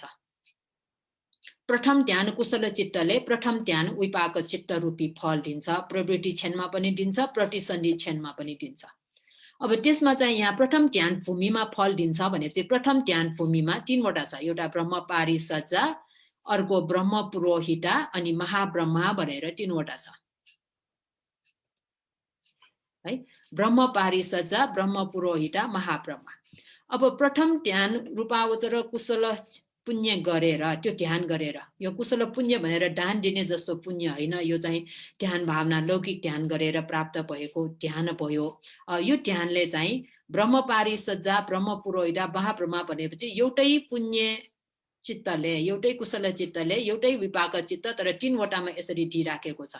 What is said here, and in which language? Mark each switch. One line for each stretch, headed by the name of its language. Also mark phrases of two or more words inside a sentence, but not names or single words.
Nepali: प्रथम ध्यान कुशल चित्तले प्रथम ध्यान विपाक चित्त रूपी फल दिन्छ, प्रवृत्ति क्षणमा पनि दिन्छ, प्रतिसन्धि क्षणमा पनि दिन्छ। अब त्यसमा चाहिँ यहाँ प्रथम ध्यान भूमिमा फल दिन्छ भनेपछि प्रथम ध्यान भूमिमा 3 वटा छ, एउटा ब्रह्म पारिसज्जा, अर्को ब्रह्म पुरोहिता अनि महाब्रह्मा भनेर 3 वटा छ है। ब्रह्म पारिसज्जा, ब्रह्म पुरोहिता, महाब्रह्मा। अब प्रथम ध्यान रूपावचर कुशल पुण्य गरेर त्यो ध्यान गरेर, यो कुशल पुण्य भनेर दान दिने जस्तो पुण्य होइन, यो चाहिँ ध्यान भावना लौकिक ध्यान गरेर प्राप्त भएको ध्यान भयो। यो ध्यानले चाहिँ ब्रह्मपारी सज्जा ब्रह्म पुरोहित महाब्रह्मा भनेपछि एउटै पुण्य चित्तले एउटै कुशल चित्तले एउटै विपाक चित्त तर 3 वटामा यसरी दिइराखेको छ।